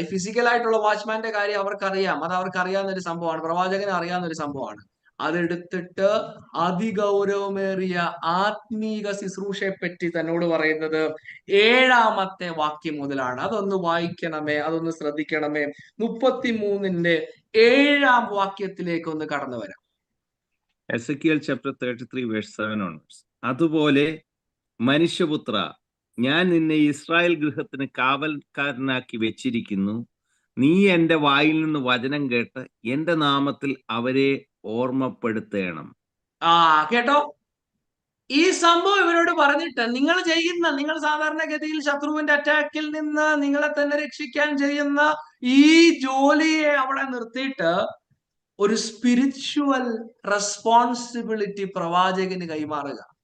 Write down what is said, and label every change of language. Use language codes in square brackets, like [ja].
[ml] ഈ ഫിസിക്കലായിട്ടുള്ള വാച്ച്മാന്റെ കാര്യം അവർക്കറിയാം, അത് അവർക്ക് അറിയാവുന്ന ഒരു സംഭവമാണ്, പ്രവാചകന് അറിയാവുന്ന ഒരു സംഭവമാണ്. അതെടുത്തിട്ട് അതിഗൗരവമേറിയ ആത്മീക ശുശ്രൂഷയെ പറ്റി തന്നോട് പറയുന്നത് 7-ാമത്തെ വാക്യം മുതലാണ്. അതൊന്ന് വായിക്കണമേ, അതൊന്ന് ശ്രദ്ധിക്കണമേ. 33-ന്റെ 7-ാം വാക്യത്തിലേക്ക് ഒന്ന് കടന്നു വരാം. [en] Ezekiel chapter 33 verse 7 onwards. [ml] അതുപോലെ മനുഷ്യപുത്ര, ഞാൻ നിന്നെ ഇസ്രായേൽ ഗൃഹത്തിന് കാവൽക്കാരനാക്കി വെച്ചിരിക്കുന്നു. നീ എന്റെ വായിൽ നിന്ന് വചനം കേട്ട് എന്റെ നാമത്തിൽ അവരെ ഓർമ്മപ്പെടുത്തേണം. കേട്ടോ, ഈ സംഭവം ഇവരോട് പറഞ്ഞിട്ട് നിങ്ങൾ സാധാരണഗതിയിൽ ശത്രുവിന്റെ അറ്റാക്കിൽ നിന്ന് നിങ്ങളെ തന്നെ രക്ഷിക്കാൻ ചെയ്യുന്ന ഈ ജോലിയെ അവിടെ നിർത്തിയിട്ട് ഒരു സ്പിരിച്വൽ റെസ്പോൺസിബിലിറ്റി പ്രവാചകന് കൈമാറുക.